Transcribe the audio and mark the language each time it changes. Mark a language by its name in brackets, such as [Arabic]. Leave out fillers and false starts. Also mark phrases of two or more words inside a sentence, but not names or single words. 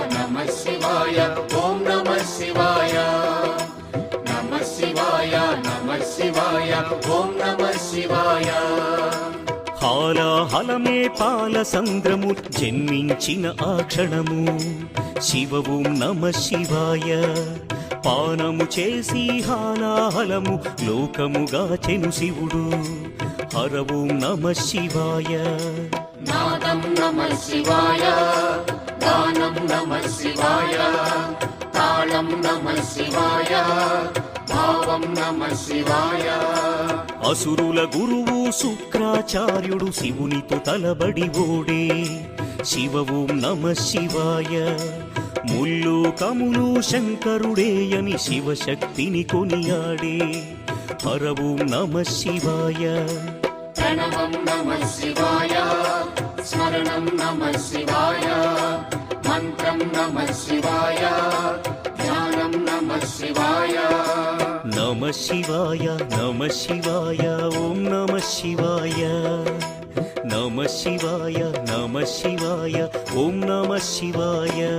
[Sanskrit] ॐ नमः शिवाय नमः शिवाय ॐ नमः शिवाय [Telugu] హాలాహలమే పాల సంద్రము జన్మించిన ఆ క్షణము [Sanskrit] శివ ఓం నమ శివాయ [Telugu] పానము చేసి హాలాహలము లోకముగా చెను శివుడు [Sanskrit] హర ఓం నమ శివాయ नादं नमः शिवाय गानं नमः शिवाय तालं नमः शिवाय भावं नमः शिवाय [Telugu] అసురుల గురువు శుక్రాచార్యుడు శివునితో తలబడి ఓడే [Sanskrit] శివ ఓం నమ శివాయ [Telugu] ముల్లోకములు శంకరుడేయని శివశక్తిని కొనియాడే [Sanskrit] హర ఓం నమ శివాయ प्रणवं नमः शिवाय स्मरणं नमः शिवाय मन्त्रं नमः शिवाय ध्यानं नमः शिवाय నమ శివాయ నమ శివాయ ఓం నమ శివాయ నమ శివాయ నమ శివాయ ఓం నమ శివాయ